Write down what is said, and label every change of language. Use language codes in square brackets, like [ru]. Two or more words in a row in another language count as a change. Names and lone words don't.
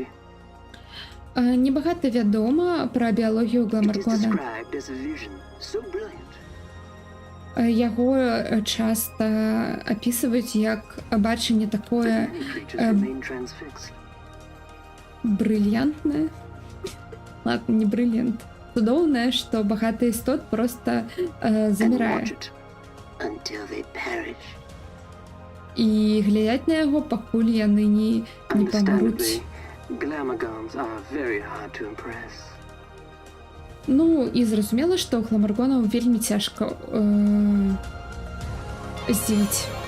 [be] Небагата вядома пра біялогію [en] It is [be] Гламаргона. [en] described as a vision so brilliant [be] Яго часта апісваюць як бачанне [en] that [be] такое [en] many creatures remain transfixed. [be] брыльянтнае. Ладно, не брыльянт. Цудоўнае, што багаты істот проста [en] And [be] замірае. [en] watch it until they perish. [be] І глядяць на яго, пакуль яны не памруць. [en] Understandably, Glamorgans are very hard to impress. [be] Ну, і зразумела, што Гламаргонаў вельмі цяжка здзівіць.